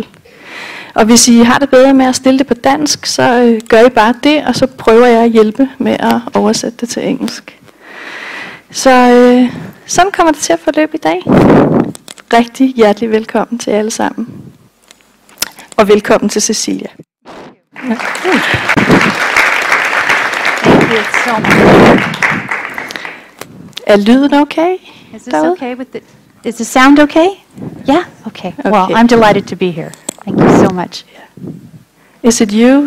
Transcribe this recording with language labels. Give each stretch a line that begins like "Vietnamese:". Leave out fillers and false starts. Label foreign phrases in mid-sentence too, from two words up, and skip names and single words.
Danish: Og hvis I har det bedre med at stille det på dansk, så gør I bare det, og så prøver jeg at hjælpe med at oversætte det til engelsk. Så sådan kommer det til at forløbe i dag. Rigtig hjertelig velkommen til alle sammen. Og velkommen til Cecilia.
English: Thank you so much.
Danish: Er lyden okay?
English: Is this okay with the? Is the sound okay? Yeah. Okay. Well, I'm delighted to be here. Thank you so much. Is it you?